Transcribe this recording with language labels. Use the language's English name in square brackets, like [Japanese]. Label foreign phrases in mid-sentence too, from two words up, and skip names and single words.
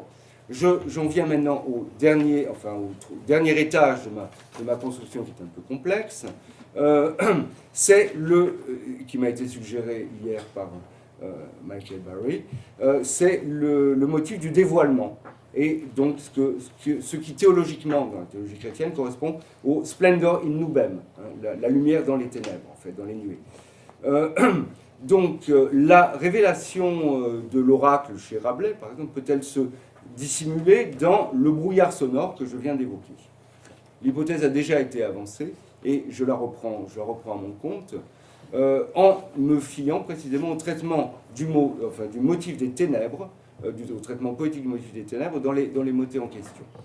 [French] J'en viens maintenant au dernier étage de ma construction qui est un peu complexe. C'est qui m'a été suggéré hier par Michael Barry, c'est le motif du dévoilement. Et donc ce qui théologiquement, dans la théologie chrétienne, correspond au [Latin] splendor in nubem, [French] hein, la lumière dans les ténèbres, en fait, dans les nuées. Donc la révélation de l'oracle chez Rabelais, par exemple, peut-elle se dissimuler dans le brouillard sonore que je viens d'évoquer? L'hypothèse a déjà été avancée et je la reprends à mon compte en me fiant précisément au traitement du motif des ténèbres, au traitement poétique du motif des ténèbres dans les motets en question.